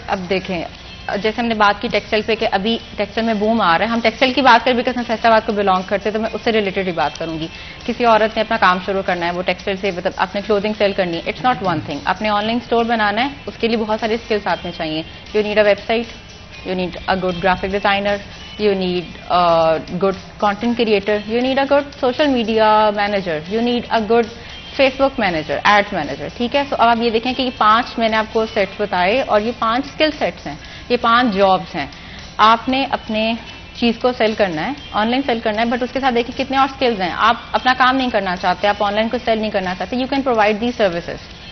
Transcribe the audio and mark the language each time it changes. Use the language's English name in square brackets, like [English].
[Urdu] اب دیکھیں جیسے ہم نے بات کی ٹیکسٹائل پہ کہ ابھی ٹیکسٹائل میں بوم آ رہا ہے, ہم ٹیکسٹائل کی بات کریں بیکاز ہم فیصلہ آباد کو بلانگ کرتے ہیں تو میں اس سے ریلیٹڈ ہی بات کروں گی. کسی عورت نے اپنا کام شروع کرنا ہے, وہ ٹیکسٹائل سے مطلب اپنے کلوتھنگ سیل کرنی ہے, [English] It's not one thing. [Urdu] اپنے آن لائن اسٹور بنانا ہے, اس کے لیے بہت سارے اسکلس آپ میں چاہیے. [English] You need a website, you need a good graphic designer, you need a good content creator, you need a good social media manager, you need a good Facebook manager, ads manager. [Urdu] ٹھیک ہے. سو اب آپ یہ دیکھیں کہ یہ 5 میں نے آپ کو سیٹس بتائے اور یہ 5 اسکل سیٹس ہیں, یہ 5 جابس ہیں. آپ نے اپنے چیز کو سیل کرنا ہے, آن لائن سیل کرنا ہے, بٹ اس کے ساتھ دیکھیں کتنے اور اسکلز ہیں. آپ اپنا کام نہیں کرنا چاہتے, آپ آن لائن کو سیل نہیں کرنا چاہتے, [English] You can provide these services.